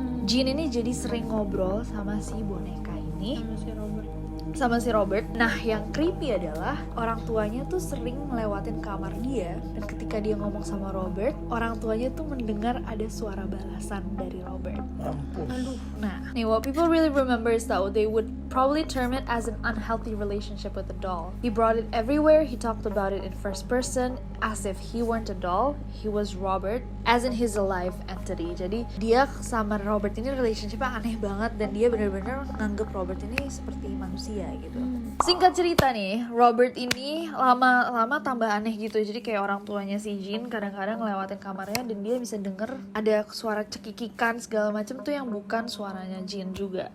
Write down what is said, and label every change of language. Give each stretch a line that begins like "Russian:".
Indonesian: Jean ini jadi sering ngobrol sama si boneka ini, sama si Robert. Nah yang creepy adalah orang tuanya tuh sering ngelewatin kamar dia, dan ketika dia ngomong sama Robert, orang tuanya tuh mendengar ada suara balasan dari Robert. Mampus.
English: Nah, what people really remember is that they would probably term it as an unhealthy relationship with the doll. He brought it everywhere, he talked about it in first person, as if he weren't a doll, he was Robert, as in his alive entity.
Indonesian: Jadi dia sama Robert ini relationshipnya aneh banget, dan dia benar-benar nganggep Robert ini seperti manusia gitu. Singkat cerita nih, Robert ini lama-lama tambah aneh gitu. Jadi kayak orang tuanya si Jean kadang-kadang ngelewatin kamarnya dan dia bisa denger ada suara cekikikan segala macam tuh yang bukan suaranya Jean juga.